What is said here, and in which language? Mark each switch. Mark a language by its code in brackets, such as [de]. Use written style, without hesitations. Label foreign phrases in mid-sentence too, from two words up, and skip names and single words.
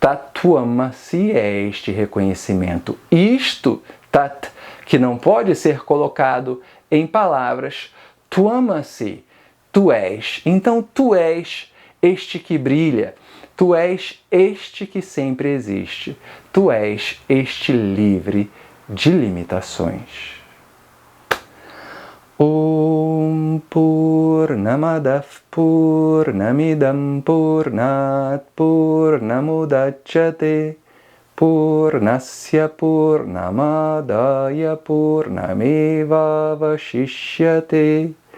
[pt] Tatuamasi é este reconhecimento. Isto, tat, que não pode ser colocado em palavras, tuamasi, tu és. Então, tu és este que brilha, tu és este que sempre existe, tu és este livre de limitações. [sa] ओम् पूर्णमदव पूर्णमिदम् पूर्णात् पूर्णमुदच्यते पूर्णस्य पूर्णमादाय पूर्णमेव वशिष्यते.